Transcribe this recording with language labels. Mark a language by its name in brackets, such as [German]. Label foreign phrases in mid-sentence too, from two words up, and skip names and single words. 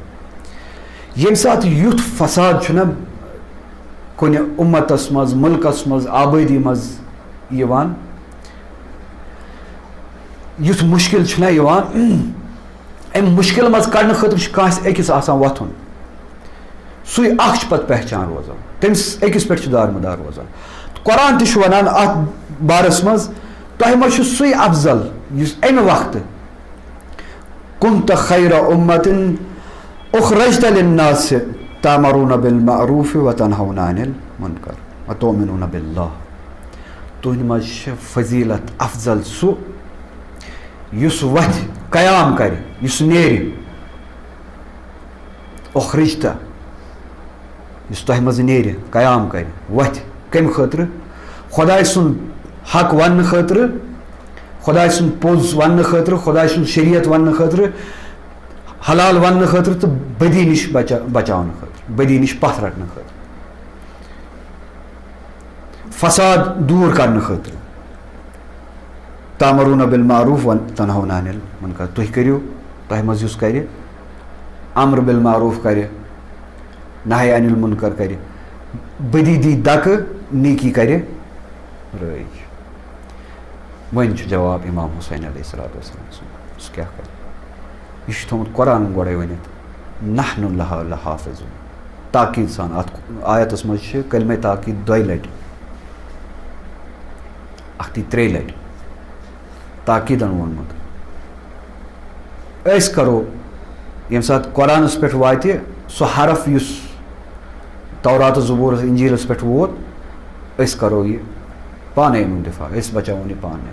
[Kashmiri] ییٚمہِ ساتہٕ یُتھ فساد چھُنہ کُنہِ اُمتس منٛز, مُلکس منٛز, آبٲدی منٛز یِوان, یُتھ مُشکِل چھُنہ یِوان, امہِ مُشکِل منٛز کڑنہٕ خٲطرٕ چھُ کٲنٛسہِ أکِس آسان وۄتھُن, سُے اکھ چھُ پتہٕ پہچان روزان, تٔمِس أکِس پٮ۪ٹھ چھُ دارمدار روزان. قرآن تہِ چھُ ونان اتھ بارس منٛز, تۄہہِ منٛز چھُ سُے افضل یُس امہِ وقتہٕ [Arabic] كنت خير أمة أخرجت للناس تأمرون بالمعروف وتنهون عن المنكر وتؤمنون بالله. [Kashmiri] تُہنٛدِ منٛز چھِ فضیٖلت افضل سُہ یُس وتھِ, قیام کرِ, یُس نیرِ. اُخرجتا, یُس تۄہہِ منٛز نیرِ, قیام کرِ, وتھِ, کمہِ خٲطرٕ, خۄداے سُنٛد حق وننہٕ خٲطرٕ, خۄداے سُنٛد پوٚز وننہٕ خٲطرٕ, خۄداے سُنٛد شریعت وننہٕ خٲطرٕ, حلال وننہٕ خٲطرٕ تہٕ بدی نِش بچاونہٕ خٲطرٕ, بدی نِش پتھ رٹنہٕ خٲطرٕ, فساد دوٗر کرنہٕ خٲطرٕ. [Arabic] تامروٗن بالمعروف وتنہون عن المنکر, [Kashmiri] تُہۍ کٔرِو, تۄہہِ منٛز یُس کرِ [Arabic] امر بالمعروف [Kashmiri] کرِ, [Arabic] نہی عن المنکر [Kashmiri] کرِ, بدی دی دکہٕ, نیکی کرِ رٲیِج. وۄنۍ چھُ جواب امام حسین [Arabic] علیہ الصلوۃ والسلام [Kashmiri] سُنٛد, سُہ کیٛاہ کرِ. یہِ چھُ تھوٚمُت قرآنن گۄڈَے ؤنِتھ, [Arabic] نحن لہا لحافظون, [Kashmiri] تاکیٖد سان. اتھ آیتس منٛز چھِ کلمے تاکیٖد 2 لٹہِ, اکھتٕے 3 لٹہِ تاکیٖدن ووٚنمُت. أسۍ کرو ییٚمہِ ساتہٕ قرآنس پٮ۪ٹھ واتہِ سُہ حرف یُس تورات زبوٗرس انجیٖلس پٮ۪ٹھ ووت, أسۍ کرو یہِ پانے امیُک دفاع, أسۍ بچاوون یہِ پانے.